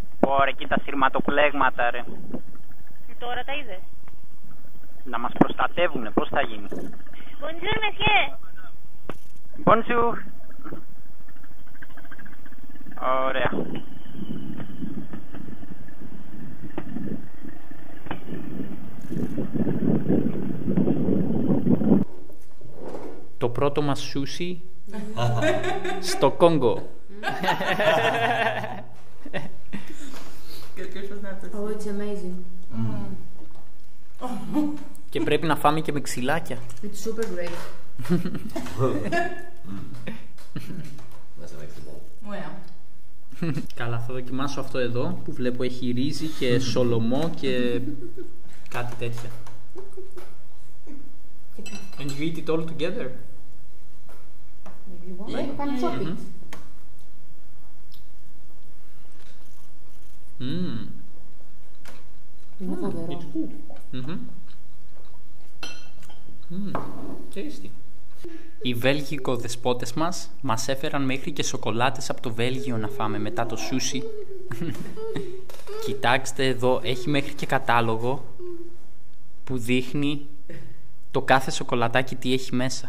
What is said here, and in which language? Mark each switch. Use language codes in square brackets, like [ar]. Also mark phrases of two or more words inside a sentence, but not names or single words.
[el] Ωραία, εκεί τα σειρματοπλέγματα, ρε. Τώρα τα είδες? Να μας προστατεύουνε, πώς θα γίνει? [fr] Bonjour, monsieur. Bonjour. [el] Ωραία. Το πρώτο μας σούσι στο Κόγκο. [en] Oh, it's amazing. [el] Και πρέπει να φάμε και με ξυλάκια. [en] It's super great. [el] Καλά, θα δοκιμάσω αυτό εδώ που βλέπω έχει ρύζι και σολομό και κάτι τέτοια. [en] And you eat it all together? If you want, you can chop it. [el] Είναι φοβερό. [en] It's good. Tasty. [el] Οι Βέλγικο δεσπότες μας έφεραν μέχρι και σοκολάτες από το Βέλγιο να φάμε μετά το σούσι. Κοιτάξτε εδώ, έχει μέχρι και κατάλογο που δείχνει το κάθε σοκολατάκι τι έχει μέσα.